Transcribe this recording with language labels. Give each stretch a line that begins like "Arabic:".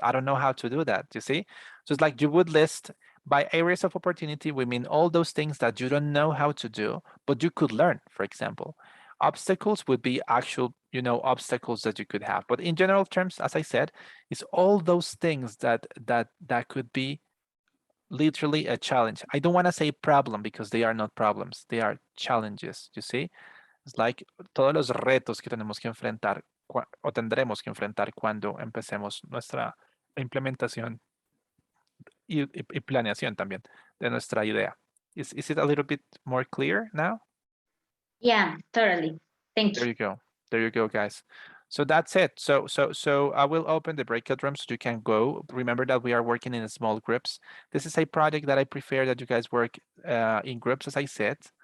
English: I don't know how to do that, you see? So it's like you would list by areas of opportunity, we mean all those things that you don't know how to do, but you could learn, for example. Obstacles would be actual, obstacles that you could have. But in general terms, as I said, it's all those things that could be literally a challenge. I don't want to say problem because they are not problems, they are challenges, you see? It's like
Spanish: todos los retos que tenemos que enfrentar o tendremos que enfrentar cuando empecemos nuestra implementación y planeación también de nuestra idea.
English: Is it a little bit more clear now? Yeah, totally. Thank There you. you go. There you go, guys. So that's it. So I will open the breakout rooms so you can go. Remember that we are working in small groups. This is a project that I prefer that you guys work in groups, as I said.